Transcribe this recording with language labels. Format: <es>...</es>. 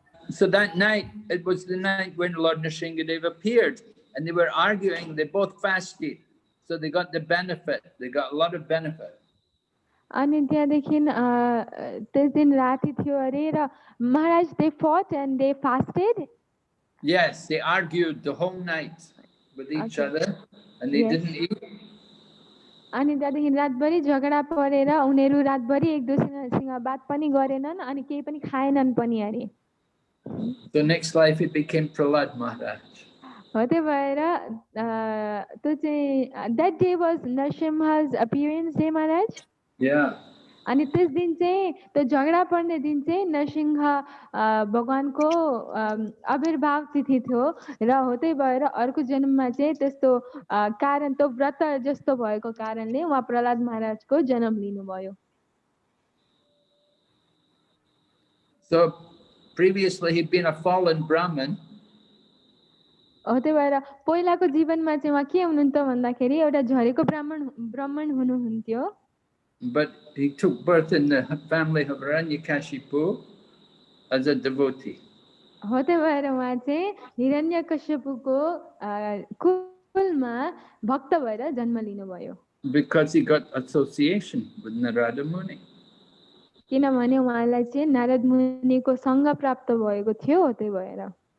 <en>So that night, it was the night when Lord Nrsingadev appeared, and they were arguing. They both fasted, so they got the benefit. They got a lot of benefit.</en> <ne>अनि त्यहाँदेखि त्यस दिन राति थियो अरे र महाराज,</ne> <en>they fought and they fasted. Yes, they argued the whole night with each other, and they didn't eat.</en> <ne>अनि त्यहाँदेखि रातभरि झगडा परेर उनीहरू रातभरि एक दोस्रोसँग बात पनि गरेनन् अनि केही पनि खाएनन् पनि अरे।</ne> <en>So next life it became Prahlad Maharaj.</en> <ne>हो त्यही भएर त्यो चाहिँ</ne> <en>that day was Nrsimha's appearance day, Maharaj. Yeah.</en> <ne>अनि त्यस दिन चाहिँ त्यो झगडा पर्ने दिन चाहिँ नरसिंह भगवानको आविर्भाव तिथि थियो र हो त्यही भएर अर्को जन्ममा चाहिँ त्यस्तो कारण त्यो व्रत जस्तो भएको कारणले उहाँ प्रहलाद महाराजको जन्म लिनुभयो।</ne> <en>So previously he'd been a fallen Brahmin.</en> <ne>हो त्यही भएर पहिलाको जीवनमा चाहिँ उहाँ के हुनुहुन्थ्यो भन्दाखेरि एउटा झरेको ब्राह्मण हुनुहुन्थ्यो।</ne> <en>But he took birth in the family of Hiranyakashipu as a devotee.</en> <ne>हो त्यही भएर उहाँ चाहिँ हिरण्यकश्यपुको कुलमा भक्त भएर जन्म लिनुभयो।</ne> <en>Because he got association with Narada Muni.</en> <ne>किनभने उहाँलाई चाहिँ नारद मुनिको सँग प्राप्त भएको थियो, हो त्यही भएर।</ne>